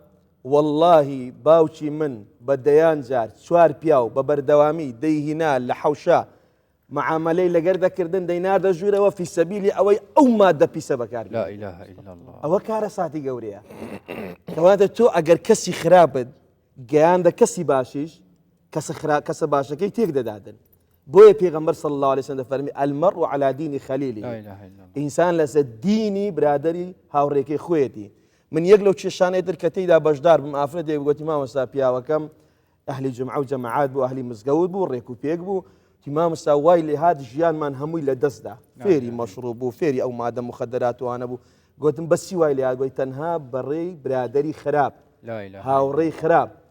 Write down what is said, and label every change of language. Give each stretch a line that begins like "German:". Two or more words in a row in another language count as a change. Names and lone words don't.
Central Kurdish: واللهی باوکی من بە دەیان جار 4 پیاو بە بەردەوامی دەیهینا لە حەوشە معاملەی لەگەر دەکردن دەیناردە ژوورەوە
Arabic: فی سەبیلی
Central Kurdish: ئەوەی ئەو مادە پیسە بەکار ئەوە کارە ساتی گەورەیە کەواتە تۆ ئەگەر کەسی خراپت گەیاندە کەسی باشیش کەسە باشەکەی تێک دەدادن بۆیە پێغەمبەر
Arabic: صلی الله عليه وسلم
Central Kurdish: فەرمی
Arabic: المرء على دین خەلیلی
Central Kurdish: ئینسان لەسەر دینی برادری هاوڕێکەی خۆیەتی من یەک لەو کێشانەی کە تێیدا بەشدار بم ئافرەتێک گوتی مامۆستا پیاوەکەم ئەهلی جمعە و جەماعات بوو ئەهلی مزگەوت بوو ڕێک و پێک بوو مامۆستا وای لێ هات ژیانمان هەمووی لە دەستدا فێری مەشروب بوو فێری ئەو مادە مخدراتوانە بوو گوتم بەسی وای لێ هات تەنها بەڕێی برادری خراپ هاوڕێی خراپ